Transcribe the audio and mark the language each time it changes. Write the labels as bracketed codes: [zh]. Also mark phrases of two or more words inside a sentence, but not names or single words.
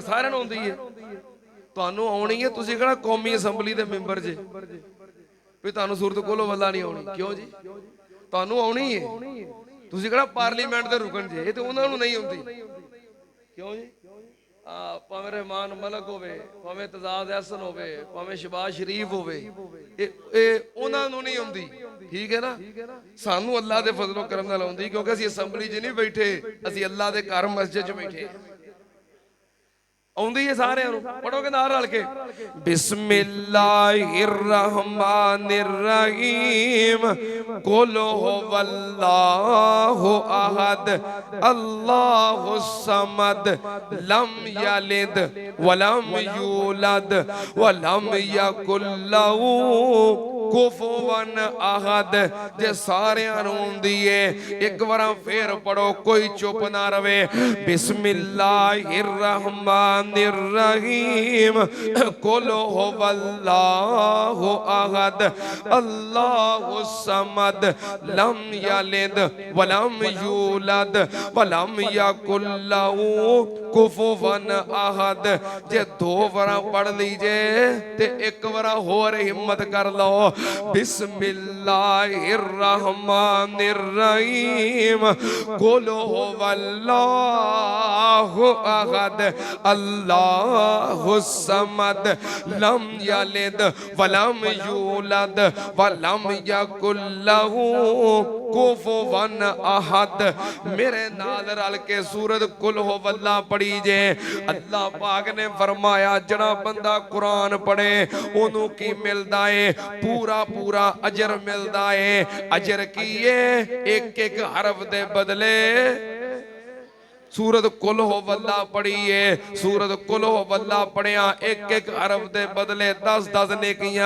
[pa] سارے نوں آؤندی ہے تہانوں آؤنی ہے تسیں کہنا قومی اسمبلی دے ممبر جے بھی تہانوں سورۃ قل ہو واللہ نہیں آؤنی کیوں جی تہانوں آؤنی ہے تسیں کہنا پارلیمنٹ دے رکن جے یہ تے انہاں نوں نہیں آؤندی کیوں جی بھاویں رحمان ملک ہووے بھاویں تجاد احسن ہووے بھاویں شہباز شریف ہووے انہاں نوں نہیں آؤندی ٹھیک ہے نا. سانوں اللہ دے فضل و کرم نال آؤندی کیونکہ اسیں اسمبلی چ نہیں بیٹھے اسیں اللہ دے گھر مسجد چ بیٹھے آؤندی ہے سارے پڑھوگے نال رل کے [ar] بسم الله الرحمن الرحيم قل هو الله أحد الله الصمد لم يلد ولم يولد ولم يكن له كفوا أحد. [pa] جے سارے آؤندی ہے اک بار فیر پڑھو کوئی چپ نہ رہوے [ar] بسم الله الرحمن الرحيم قل هو الله أحد الله الصمد لم يلد ولم يولد ولم يكن له كفوا أحد. [pa] جے 2 بار پڑھ لیجے تے اک بار ہور ہمت کر لو [ar] بسم الله الرحمن الرحيم قل هو الله أحد الله الصمد لم يلد ولم يولد ولم يكن له كفوا أحد. [pa] میرے نال رل کے سورۃ قل ہو اللہ پڑھی جے. اللہ پاک نے فرمایا جیہڑا بندہ قرآن پڑھے اونوں کی ملدا ہے پورا پورا اجر ملدا ہے. اجر کی اک اک حرف دے بدلے سورۃ قل ہو اللہ پڑھی ہے سورۃ قل ہو اللہ پڑھیا اک اک حرف دے بدلے 10-10 نیکیاں.